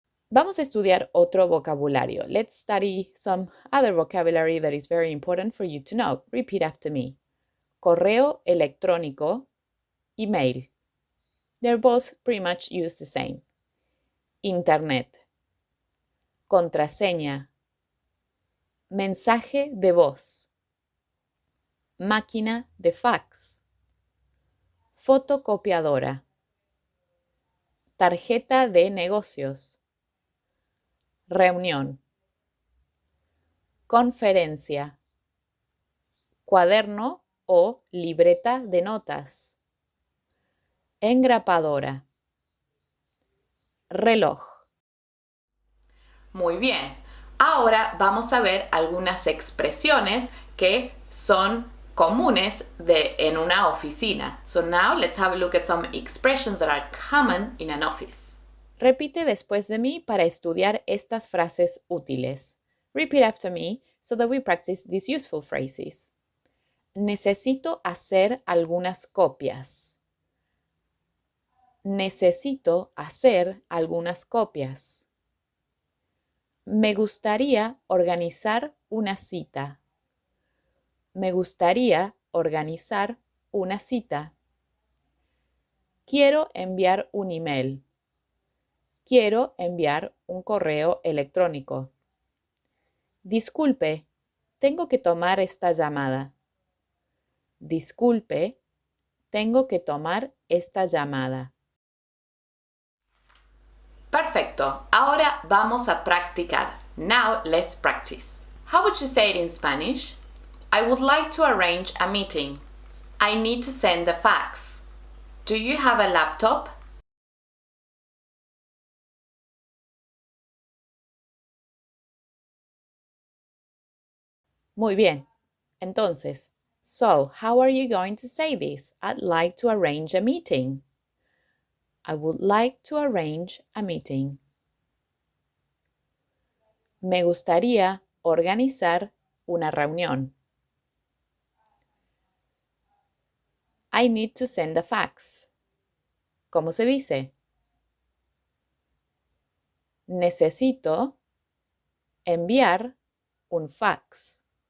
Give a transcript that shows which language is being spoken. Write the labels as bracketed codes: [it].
[es] Vamos a estudiar otro vocabulario. [en] Let's study some other vocabulary that is very important for you to know. Repeat after me. [es] Correo electrónico, email. [en] They're both pretty much used the same. [es] Internet. Contraseña. Mensaje de voz. Máquina de fax. Fotocopiadora. Tarjeta de negocios. Reunión. Conferencia. Cuaderno o libreta de notas. Engrapadora. Reloj. Muy bien. Ahora vamos a ver algunas expresiones que son comunes en una oficina. [en] So now let's have a look at some expressions that are common in an office. [es] Repite después de mí para estudiar estas frases útiles. [en] Repeat after me so that we practice these useful phrases. [es] Necesito hacer algunas copias. Necesito hacer algunas copias. Me gustaría organizar una cita. Me gustaría organizar una cita. Quiero enviar un email. Quiero enviar un correo electrónico. Disculpe, tengo que tomar esta llamada. Disculpe, tengo que tomar esta llamada. Perfecto. Ahora vamos a practicar. [en] Now let's practice. How would you say it in Spanish? I would like to arrange a meeting. I need to send a fax. Do you have a laptop? [es] Muy bien. Entonces, [en] so how are you going to say this? I'd like to arrange a meeting. I would like to arrange a meeting. [es] Me gustaría organizar una reunión. [en] I need to send a fax. [es] ¿Cómo se dice? Necesito enviar un fax.